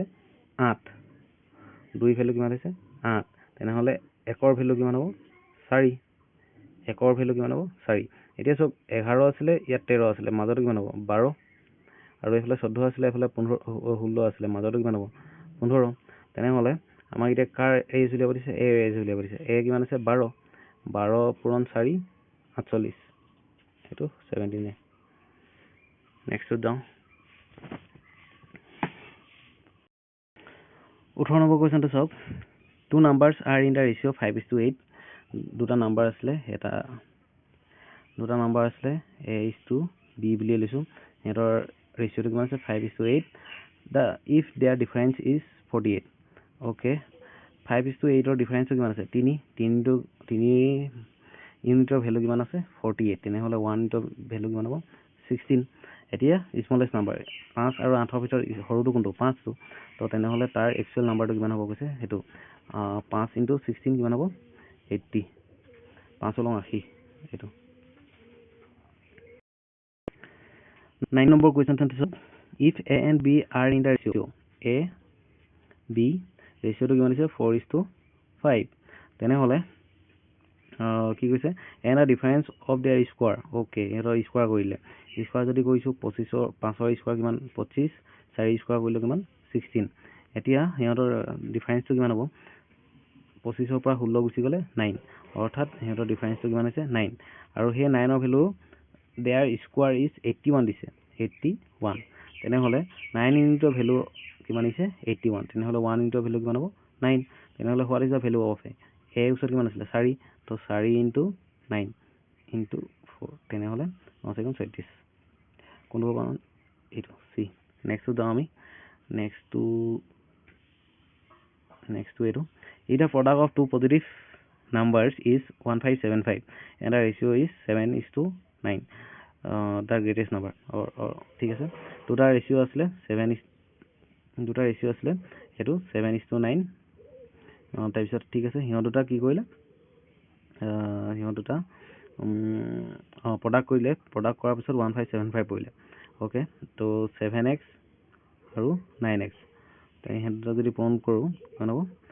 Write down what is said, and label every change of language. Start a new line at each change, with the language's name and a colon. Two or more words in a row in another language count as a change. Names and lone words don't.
Assamese: 8 2 ভ্যালু কিমান হৈছে 8 তেনেহলে 1ৰ ভ্যালু কিমান হ'ব 4 1ৰ ভ্যালু কিমান হ'ব 4 এতিয়া চব 11 আছিলে ইয়াত 13 আছিলে মাজত কিমান হ'ব 12 আৰু এইফালে 14 আছিলে এইফালে 16 আছিলে মাজত কিমান হ'ব 15 তেনেহলে আমাক এতিয়া কাৰ এজ উলিয়াব দিছে এ এজ উলিয়াব দিছে এ কিমান আছে 12 পূৰণ 4 48 সেইটো 17 নেক্সটত যাওঁ 18 নম্বৰ কোৱেশ্চনটো চাওক
English: two numbers are in the ratio
Assamese: 5:8 দুটা নাম্বাৰ আছিলে
English: a is to b
Assamese: বুলি লৈছো সিহঁতৰ ৰেচিঅটো কিমান আছে 5:8
English: if their difference is 48 okay
Assamese: 5:8 ৰ ডিফাৰেন্সটো কিমান আছে 3 ইউনিটৰ ভ্যালু কিমান আছে 48 তেনেহলে 1 ইউনিটৰ ভ্যালু কিমান হ'ব 16 এতিয়া
English: smallest number
Assamese: 5 আৰু 8 ৰ ভিতৰত সৰুটো কোনটো 5টো তো তেনেহলে তাৰ এক্সুৱেল নাম্বাৰটো কিমান হ'ব কৈছে সেইটো 5 * 16 কিমান হ'ব 80 5 লং 80 এইটো 9 নম্বৰ কুৱেশ্চন চাইছো
English: if a and b are in the ratio
Assamese: a b ৰেচিঅটো কিমান আছে 4:5 তেনেহলে কি কৈছে
English: and the difference of their square okay
Assamese: এৰ স্কয়াৰ কৰিলে স্কয়াৰ যদি কৰিছো 25 5ৰ স্কয়াৰ কিমান 25 4 স্কয়াৰ কৰিলে কিমান 16 এতিয়া সিহঁতৰ ডিফাৰেন্সটো কিমান হ'ব 25ৰ পৰা 16 গুচি গলে 9 অৰ্থাৎ সিহঁতৰ ডিফাৰেন্সটো কিমান আছে 9 আৰু সেই 9 ৰ ভ্যালু
English: their square is 81
Assamese: দিছে 81 তেনেহলে 9 ইউনিটৰ ভ্যালু কিমান আছে 81 তেনেহলে 1 ইউনিটৰ ভ্যালু কিমান হ'ব 9 তেনেহলে
English: what is the value of a
Assamese: ওচৰত কিমান আছিল 4 তো 4 * 9 * 4 তেনেহ'লে 9 7 36 কোনটো হ'ব এইটো চি নেক্সটটো যাওঁ আমি নেক্সটটো
English: এইটো if the product of two positive numbers is 1575 and the ratio is 7:9 the greatest number or
Assamese: ঠিক আছে দুটা ৰেচিও আছিলে 7:9 তাৰপিছত ঠিক আছে সিহঁত দুটা কি কৰিলে সিহঁত দুটা প্ৰডাক্ট কৰিলে প্ৰডাক্ট কৰাৰ পিছত 1575 পৰিলে অ'কে তো 7x আৰু 9x সিহঁত দুটা যদি পূৰণ কৰোঁ কিমান হ'ব